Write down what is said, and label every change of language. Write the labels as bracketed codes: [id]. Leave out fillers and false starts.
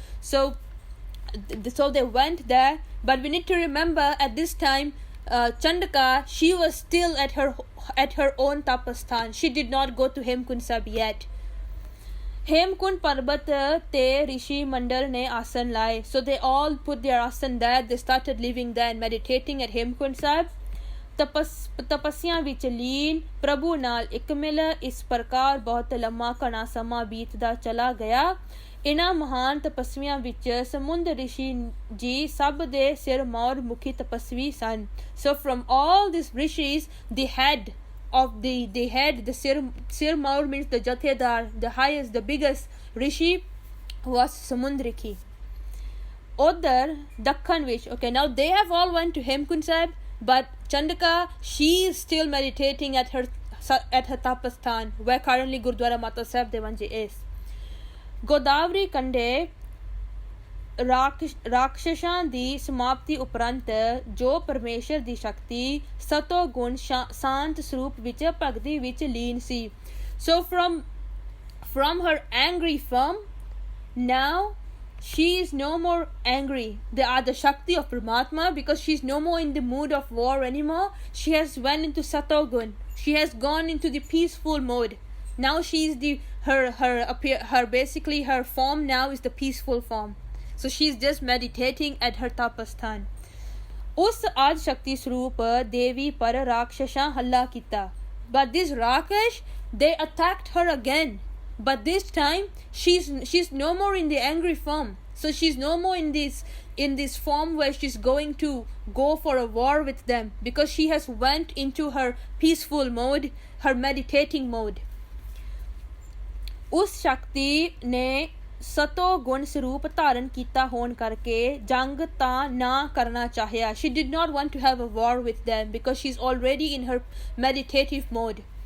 [en] So they went there, but we need to remember at this time, Chandaka, she was still at her own tapasthan. She did not go to Hemkund Sahib yet. [pa] Hemkund Parbat te Rishi Mandal ne asan laye. [en] So they all put their asan there. They started living there and meditating at Hemkund Sahib. [pa] ਤਪੱਸਿਆ ਵਿੱਚ ਲੀਨ ਪ੍ਰਭੂ ਨਾਲ ਇੱਕ ਮਿਲ ਇਸ ਪ੍ਰਕਾਰ ਬਹੁਤ ਲੰਮਾ ਘਣਾ ਸਮਾਂ ਬੀਤਦਾ ਚਲਾ ਗਿਆ. ਇਹਨਾਂ ਮਹਾਨ ਤਪੱਸਵੀਆਂ ਵਿੱਚ ਸਮੁੰਦ ਰਿਸ਼ੀ ਜੀ ਸਭ ਦੇ ਸਿਰ ਮੌਰ ਮੁਖੀ ਤਪੱਸਵੀ ਸਨ. [en] So from all these rishis, the head the Sir Maur means the Jathedar, the highest, the biggest rishi was Samundriki. Other Dakhan which, okay, now they have all went to Hemkund Sahib, but Chandaka, she is still meditating at her tapasthan, where currently Gurdwara Mata Sahib Devanji is. [pa] Godavari Kande ਰਾਖਸ਼ਾਂ ਦੀ ਸਮਾਪਤੀ ਉਪਰੰਤ ਜੋ ਪਰਮੇਸ਼ਰ ਦੀ ਸ਼ਕਤੀ ਸਤੋ ਗੁਣ ਸ਼ਾਂਤ ਸਰੂਪ ਵਿੱਚ ਭਗਤੀ ਵਿੱਚ ਲੀਨ ਸੀ. [en] So from her angry form, now she is no more angry. The Shakti of Paramatma, because she is no more in the mood of war anymore. She has went into Satogun. She has gone into the peaceful mode. Now she is her basically her form now is the peaceful form. So she is just meditating at her tapasthan. [pa] Us Ad Shakti Swarup Devi par Rakshashan halla kita. [en] But this Raksha, they attacked her again. But this time she's no more in the angry form. So she's no more in this form where she's going to go for a war with them, because she has went into her peaceful mode, her meditating mode. [pa] Us Shakti ne ਸਤੋ ਗੁਣ ਸਰੂਪ ਧਾਰਨ ਕੀਤਾ ਹੋਣ ਕਰਕੇ ਜੰਗ ਤਾਂ ਨਾ ਕਰਨਾ ਚਾਹਿਆ. [en] She did not want to have a war with them because she's already in her meditative mode.